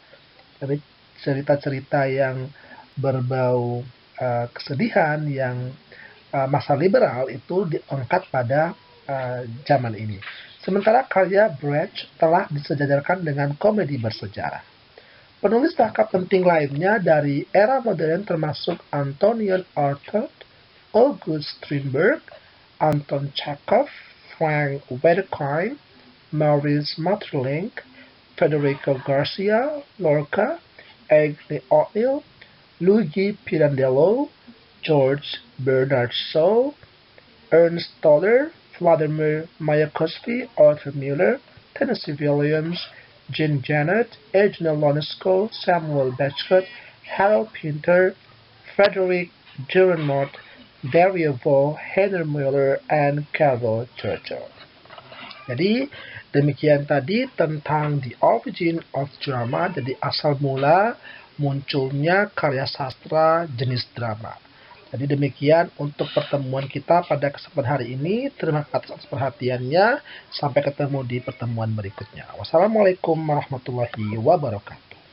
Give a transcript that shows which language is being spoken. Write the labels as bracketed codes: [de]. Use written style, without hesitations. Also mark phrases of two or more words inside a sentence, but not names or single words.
[id] Jadi, cerita-cerita yang berbau kesedihan, yang masa liberal itu diangkat pada zaman ini. Sementara karya Brecht telah disejajarkan dengan komedi bersejarah. Penulis naskah penting lainnya dari era modern termasuk Antonin Artaud, August Strindberg, Anton Chekhov, Frank Wedekind, Maurice Maeterlinck, Federico Garcia Lorca, Ernest O'Neill, Luigi Pirandello, George Bernard Shaw, Ernst Toller, Vladimir Mayakovsky, Arthur Miller, Tennessee Williams, Jean Genet, Eugen Ionesco, Samuel Beckett, Harold Pinter, Frederick Gernot, Dario Vo, Henry Miller, and Carol Churchill. [en] Jadi demikian tadi tentang the origin of drama, jadi asal mula munculnya karya sastra jenis drama. [id] Jadi demikian untuk pertemuan kita pada kesempatan hari ini. Terima kasih atas perhatiannya. Sampai ketemu di pertemuan berikutnya. [ar] والسلام عليكم ورحمة الله وبركاته.